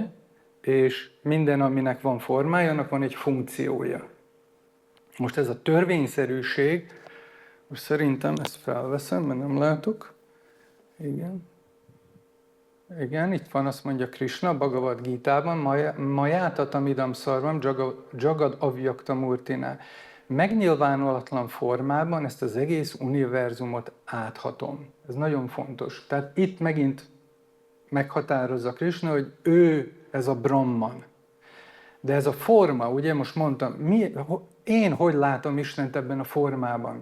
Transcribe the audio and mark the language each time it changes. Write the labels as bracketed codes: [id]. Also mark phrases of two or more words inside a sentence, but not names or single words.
[hu] És minden, aminek van formája, annak van egy funkciója. Most ez a törvényszerűség, most szerintem ezt felveszem, mert nem látok. Igen, itt van, azt mondja Krishna, Bhagavad Gítában, [sa] मयाततम् इदं सर्वं, जगद् अव्यक्त मूर्तिना. [hu] Megnyilvánulatlan formában ezt az egész univerzumot áthatom. Ez nagyon fontos. Tehát itt megint meghatározza Krishna, hogy ő ez a Brahman. De ez a forma, ugye most mondtam, én hogy látom Istent ebben a formában?